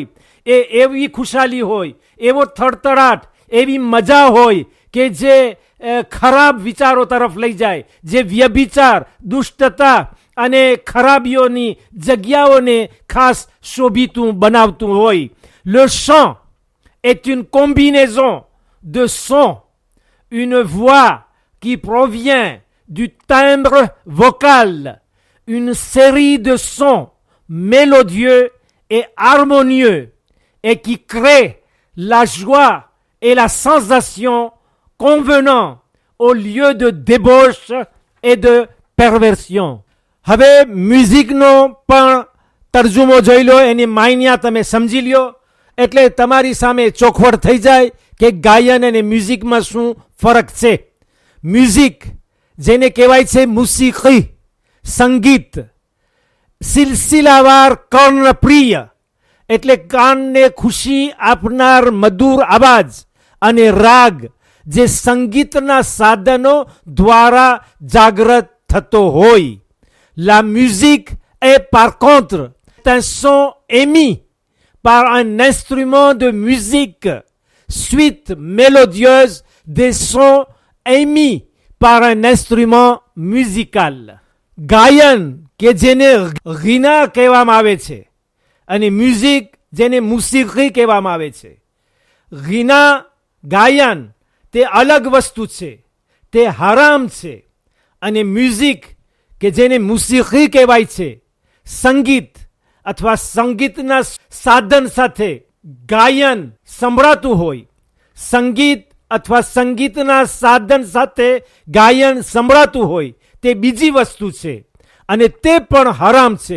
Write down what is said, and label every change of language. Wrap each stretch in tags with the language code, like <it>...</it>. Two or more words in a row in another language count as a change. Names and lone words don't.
<gu>એ એવી ખુશાલી હોય, એવો થરથરાટ, એવી મજા હોય કે જે ખરાબ વિચારો તરફ લઈ જાય, જે વ્યભિચાર, દુષ્ટતા અને ખરાબીઓની જગ્યાઓને ખાસ શોભિતું બનાવતું હોય.</gu> <fr>Le chant est une combinaison de sons, une voix qui provient du timbre vocal, une série de sons mélodieux et harmonieux et qui crée la joie et la sensation convenant au lieu de débauche et de perversion.</fr> <gu>હવે મ્યુઝિકનો પણ તર્જુમો જોઈ લો, એની માયના તમે સમજી લ્યો એટલે તમારી સામે ચોખવટ થઈ જાય કે ગાયન અને મ્યુઝિકમાં શું ફરક છે. મ્યુઝિક જેને કહેવાય છે મુસીકી, સંગીત, સિલસિલાવાર કર્ણપ્રિય એટલે કાનને ખુશી આપનાર મધુર અવાજ, અને રાગ જે સંગીતના સાધનો દ્વારા જાગૃત થતો હોય.</gu> <fr>La musique est par contre un son émis par un instrument de musique, suite mélodieuse des sons émis par un instrument musical.</fr> <gu>ગાયન કે જેને ગીના કહેવામાં આવે છે અને મ્યુઝિક જેને મુસીકી કહેવામાં આવે છે. ગીના, ગાયન તે અલગ વસ્તુ છે, તે હરામ છે. અને મ્યુઝિક કે જેને મુસીકી કહેવાય છે, સંગીત અથવા સંગીતના સાધન સાથે ગાયન સંભળાતું હોય, સંગીત અથવા સંગીતના સાધન સાથે ગાયન સંભળાતું હોય, તે બીજી વસ્તુ છે અને તે પણ હરામ છે.</gu>